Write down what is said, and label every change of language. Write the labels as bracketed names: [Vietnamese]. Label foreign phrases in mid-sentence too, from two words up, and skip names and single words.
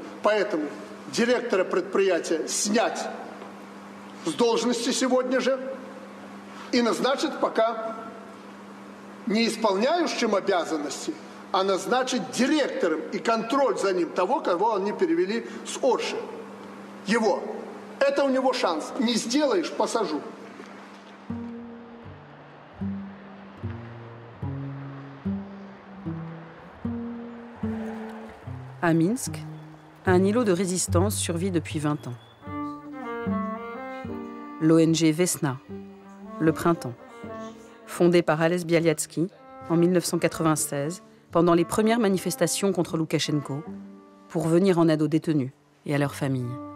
[Russian] Поэтому директора предприятия снять с должности сегодня же и назначить пока не исполняющим обязанности, а назначить директором и контроль за ним того, кого они перевели с Орши. Его. Это у него шанс. Не сделаешь, посажу. [French] À Minsk, un îlot de résistance survit depuis 20 ans. L'ONG Vesna, le printemps, fondée par Ales Bialiatski en 1996, pendant les premières manifestations contre Loukachenko, pour venir en aide aux détenus et à leurs familles.